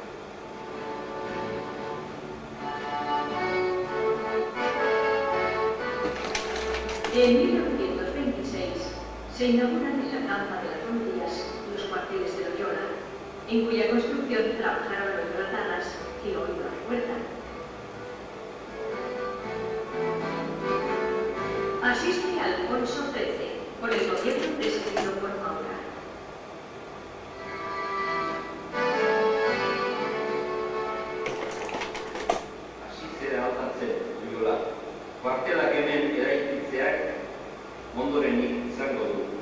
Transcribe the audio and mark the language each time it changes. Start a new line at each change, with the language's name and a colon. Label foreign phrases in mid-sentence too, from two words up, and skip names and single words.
Spanish: En 1926 se inauguran en la Campa de las Ronderías los cuarteles de Loyola, en cuya construcción trabajaron los loyotanas que hoy lo recuerdan. Asiste Alfonso XIII, por el gobierno presidido por Maura.
Basque: Hasi zera altatzen, Loyola. Kuartelak hemen eraikitzeak ondorenik izango du.